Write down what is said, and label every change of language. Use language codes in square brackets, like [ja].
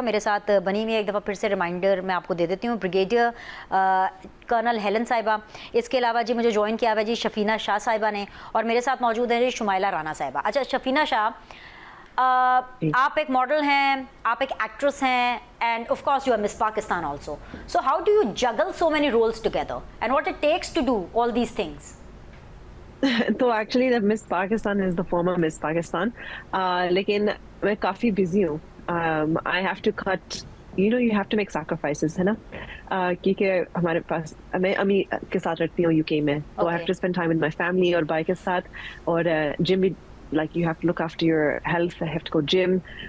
[ur] میرے ساتھ بنی ہوئی ایک دفعہ پھر سے ریمائنڈر میں آپ کو دے دیتی ہوں, بریگیڈیئر کرنل ہیلن صاحبہ. اس کے علاوہ جی مجھے جوائن کیا ہوا جی شفینہ شاہ صاحبہ نے, اور میرے ساتھ موجود ہیں جی شمائلہ رانا صاحبہ. اچھا شفینہ شاہ, آپ ایک ماڈل ہیں, آپ ایک ایکٹریس ہیں, [en] and of course you are Miss Pakistan also. So how do you juggle so many roles together and what it takes to do all these things? تو actually the Miss Pakistan is the former Miss Pakistan. [ur] لیکن میں کافی busy ہوں. [en] I have to cut, you know, you have to make sacrifices, [ur] ہے نا, کیونکہ ہمارے پاس, میں امی کے ساتھ رہتی ہوں UK میں, [en] تو I have to spend time with my family [ur] اور بھائی کے ساتھ, [en] اور gym بھی, like you have to look after your health, I have to go gym.